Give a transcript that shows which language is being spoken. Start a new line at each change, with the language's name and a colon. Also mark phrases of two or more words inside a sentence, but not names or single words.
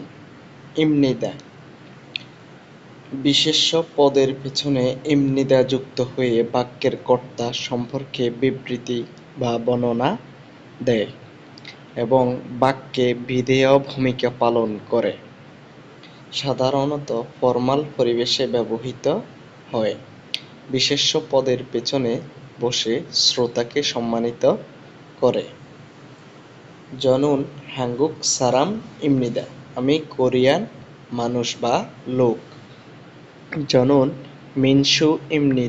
Bangla: ইমনিদা বিশেষ্য পদের পেছনে ইমনিদা যুক্ত হয়ে বাক্যের কর্তা সম্পর্কে বিবৃতি বা বর্ণনা দেয় এবং বাক্যে বিধেয় ভূমিকা পালন করে। সাধারণত ফর্মাল পরিবেশে ব্যবহৃত হয়। বিশেষ্য পদের পেছনে বসে শ্রোতাকে সম্মানিত করে।
Korean: 저는 한국 사람입니다.
Bangla: আমি কোরিয়ান মানুষ বা লোক।
Korean: 저는 민수입니다.